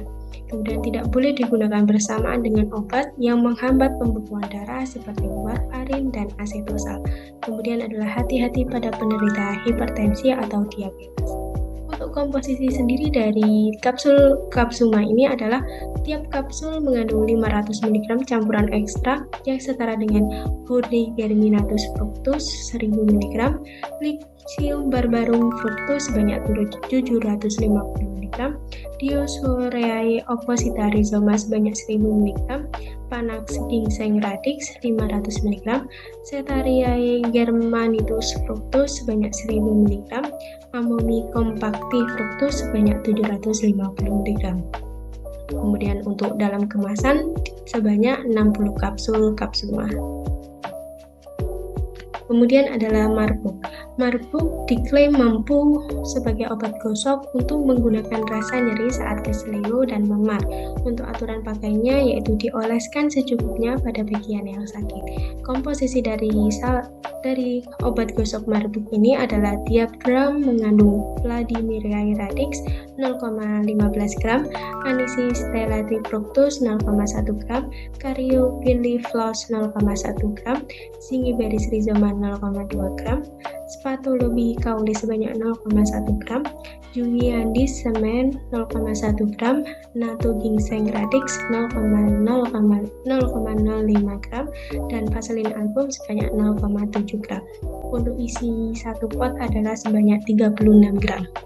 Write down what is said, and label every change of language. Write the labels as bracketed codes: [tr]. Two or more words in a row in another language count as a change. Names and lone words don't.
[id] Kemudian tidak boleh digunakan bersamaan dengan obat yang menghambat pembekuan darah seperti warfarin dan asetosal. Kemudian adalah hati-hati pada penderita hipertensi atau diabetes. Untuk komposisi sendiri dari kapsul Kapsuma ini adalah tiap kapsul mengandung 500 mg campuran ekstrak yang setara dengan Hordeum germinatus fructus 1000 mg, Lycium barbarum fructus sebanyak 750 mg, Diosphoreae opposita rhizoma sebanyak 1000 mg, Panax ginseng radix 500 mg, Setareae germanitus fructus sebanyak 1000 mg, Amomi compacti fructus sebanyak 750 mg. Kemudian untuk dalam kemasan sebanyak 60 kapsul Kapsuma. Kemudian adalah Marbuk. Marbuk diklaim mampu sebagai obat gosok untuk menggunakan rasa nyeri saat keseleo dan memar. Untuk aturan pakainya yaitu dioleskan secukupnya pada bagian yang sakit. Komposisi dari obat gosok Marbuk ini adalah tiap gram mengandung Vladimiriae radix 0,15 gram, Anisi stellati fructus 0,1 gram, Caryophyllus 0,1 gram, Zingiberris rhizoma 0,2 gram, Spatolobi cauli sebanyak 0,1 gram, Jungiandis semen 0,1 gram, Natto ginseng radix 0,05 gram, dan Vaseline album sebanyak 0,7 gram. Untuk isi satu pot adalah sebanyak 36 gram.